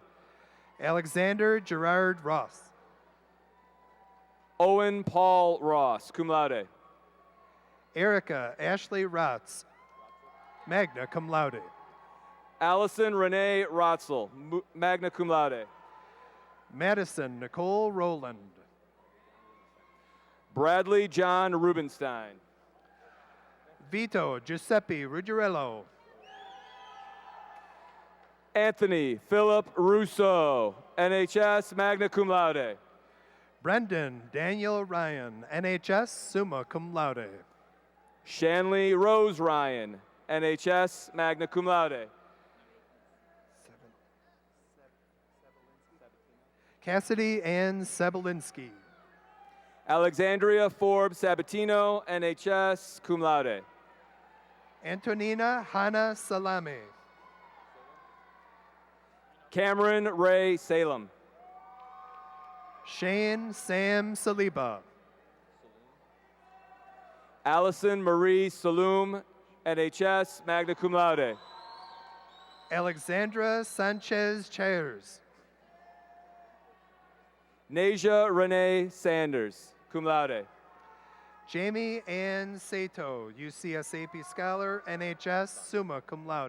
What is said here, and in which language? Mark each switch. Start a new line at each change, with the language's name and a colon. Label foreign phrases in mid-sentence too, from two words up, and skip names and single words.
English: Alexander Gerard Ross. Owen Paul Ross,
Latin: cum laude.
English: Erica Ashley Rotz,
Latin: magna cum laude.
English: Allison Renee Rotzel,
Latin: magna cum laude.
English: Madison Nicole Rowland. Bradley John Rubenstein. Vito Giuseppe Ruggiero. Anthony Philip Russo, NHS,
Latin: magna cum laude.
English: Brendan Daniel Ryan, NHS,
Latin: summa cum laude.
English: Shanley Rose Ryan, NHS,
Latin: magna cum laude.
English: Cassidy Ann Sebelinsky. Alexandria Forbes Sabatino, NHS,
Latin: cum laude.
English: Antonina Hannah Salame. Cameron Ray Salem. Shane Sam Saliba. Allison Marie Saloom, NHS,
Latin: magna cum laude.
English: Alexandra Sanchez Chairs. Nasia Renee Sanders,
Latin: cum laude.
English: Jamie Ann Sato, UCSAP Scholar, NHS,
Latin: summa cum laude.